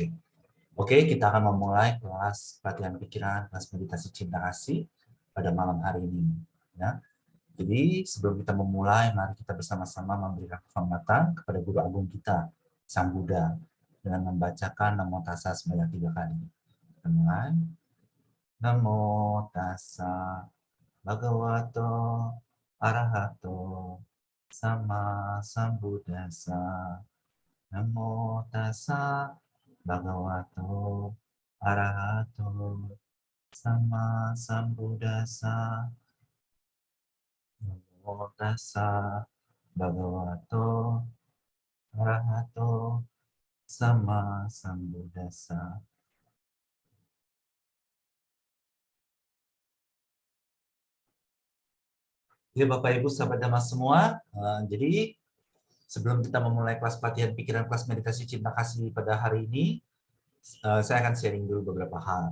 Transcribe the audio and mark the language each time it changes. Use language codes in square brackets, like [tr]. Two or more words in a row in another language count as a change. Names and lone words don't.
[id] Oke, kita akan memulai kelas pelatihan pikiran, kelas meditasi cinta kasih pada malam hari ini. Ya. Jadi sebelum kita memulai, mari kita bersama-sama memberikan penghormatan kepada Guru Agung kita, Sang Buddha, dengan membacakan [pi] Namo Tassa [id] sebanyak 3 kali. Kita mulai. [pi] Namo Tassa Bhagavato Arahato Sama Sambuddhassa. Namo Tassa Bhagavato Arahato Sama Sambuddhassa. Namo Tassa Bhagavato Arahato Sama Sambuddhassa. [id] Oke, Bapak Ibu sahabat Dhamma semua, jadi sebelum kita memulai kelas pelatihan pikiran, kelas meditasi cinta kasih pada hari ini, saya akan sharing dulu beberapa hal.